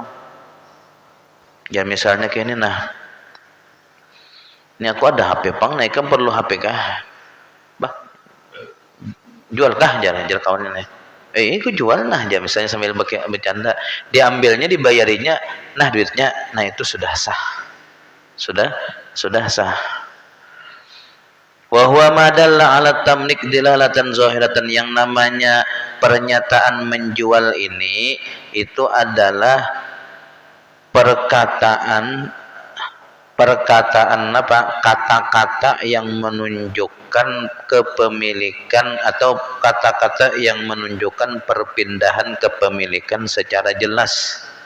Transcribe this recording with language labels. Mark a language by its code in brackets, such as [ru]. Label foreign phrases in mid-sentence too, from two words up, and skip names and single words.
[bjn] Ya misalnya kayak ini, nah ini aku ada HP pang, nah ikam perlu HP kah? Bah, jual kah jalan kawan ini? Aku jual nah aja, misalnya sambil bercanda, diambilnya, dibayarinya, nah duitnya, nah itu sudah sah, sudah sah. [ar] Wa huwa ma dalla 'ala tamlik dilalatan zahiratan, [id] yang namanya pernyataan menjual ini itu adalah perkataan apa, kata-kata yang menunjukkan kepemilikan atau kata-kata yang menunjukkan perpindahan kepemilikan secara jelas.